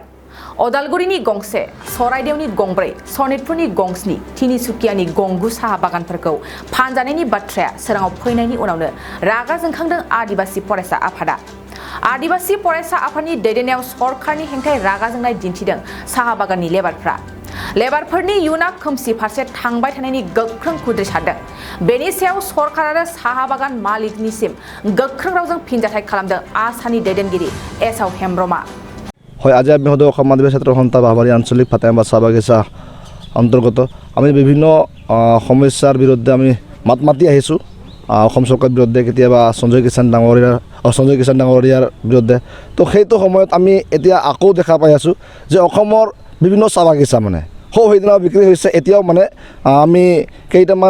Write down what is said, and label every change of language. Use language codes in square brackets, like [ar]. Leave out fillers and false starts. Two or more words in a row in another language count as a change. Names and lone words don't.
[brx] अदालगुरिनि गंसे सराइदेवनि गंब्रै सनितपुरनि गंस्नि तिनिसुकियानि गंगु साहा बागानफोरखौ फानजानायनि बाथ्राया सोराङाव फैनायनि उनावनो रागा जोंखांदों आदिबासी फरायसा आफादा आदिबासी फरायसा आफादनि दैदेननायाव सरकारनि हेंथायै रागा जोंनाय दिन्थिदों साहा बागाननि लेबारफोरनि इयुना खोमसि फारसे थांबाय थानायनि गोख्रों खुद्रिसारदों बेनि सायाव सरकार आरो साहा बागान मालिकनिसिम गोख्रों रावजों फिनजाथाय खालामदों आसामनि दैदेनगिरि एसाव हेम्ब्रमा [as] হয় আজি আমি সদৌ অসম আদিবাসী ছাত্ৰ সন্থা বাহবাৰী আঞ্চলিক ফাতেহাবাদ চাহ বাগিচা অন্তৰ্গত আমি বিভিন্ন সমস্যাৰ বিৰুদ্ধে আমি মাত মাতি আহিছোঁ অসম চৰকাৰৰ বিৰুদ্ধে কেতিয়াবা সঞ্জয় কিষাণ ডাঙৰীয়াৰ বিৰুদ্ধে তো সেইটো সময়ত আমি এতিয়া আকৌ দেখা পাই আছোঁ যে অসমৰ বিভিন্ন চাহ বাগিচা মানে সেইদিনা বিক্ৰী হৈছে এতিয়াও মানে আমি কেইটামান